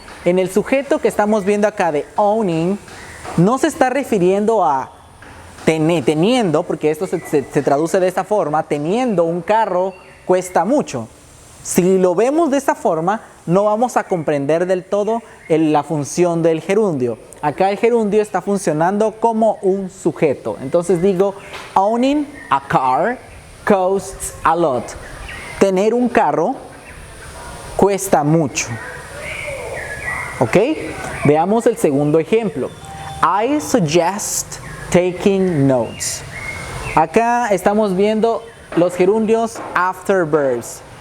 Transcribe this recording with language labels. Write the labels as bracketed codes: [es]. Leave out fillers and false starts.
[es] En el sujeto que estamos viendo acá de owning, no se está refiriendo a teniendo, porque esto se traduce de esta forma, teniendo un carro cuesta mucho. Si lo vemos de esta forma, no vamos a comprender del todo la función del gerundio. Acá el gerundio está funcionando como un sujeto. Entonces digo, [en] owning a car costs a lot. [es] Tener un carro cuesta mucho. ¿Ok? Veamos el segundo ejemplo. [en] I suggest taking notes. [es] Acá estamos viendo los gerundios [en] after verbs.